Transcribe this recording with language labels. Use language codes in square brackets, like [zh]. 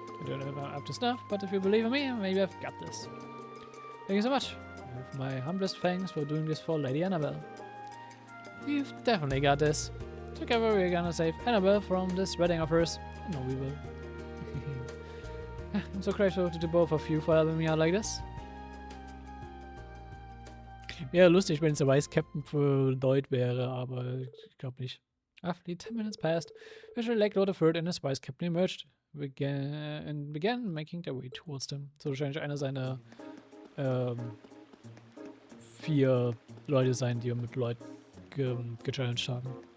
[en] I don't know if I'm up to snuff, but if you believe in me, maybe I've got this. Thank you so much. With my humblest thanks for doing this for Lady Annabelle. You've definitely got this. Together we're gonna save Annabelle from this wedding of hers. I know we will. I'm so grateful to the both of you for helping me out like this. [de] Wäre lustig, wenn es der Vice Captain für Lloyd wäre, aber ich glaube nicht. [en] After 10 minutes passed, Visual Lake Lord III and his Vice Captain emerged and began making their way towards them. [de] So wahrscheinlich einer seiner 4 Leute sein, die wir mit Lloyd gechallenged haben.